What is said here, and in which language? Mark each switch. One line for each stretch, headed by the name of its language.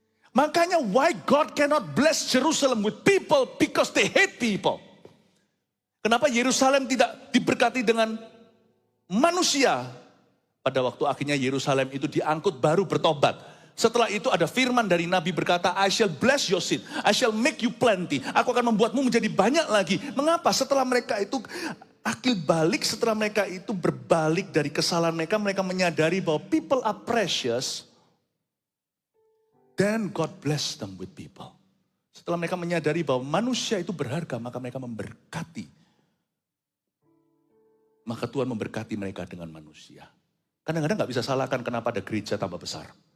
Indonesian: Makanya
English: why God cannot bless Jerusalem with people because they hate people.
Indonesian: Kenapa Yerusalem tidak diberkati dengan manusia? Pada waktu akhirnya Yerusalem itu diangkut baru bertobat. Setelah itu ada firman dari Nabi berkata,
English: I shall bless your seed, I shall make you plenty.
Indonesian: Aku akan membuatmu menjadi banyak lagi. Mengapa? Setelah mereka itu akil balik, setelah mereka itu berbalik dari kesalahan mereka, mereka menyadari bahwa
English: people are precious. Then God bless them with people.
Indonesian: Setelah mereka menyadari bahwa manusia itu berharga, maka mereka memberkati. Maka Tuhan memberkati mereka dengan manusia. Kadang-kadang gak bisa salahkan kenapa ada gereja tambah besar.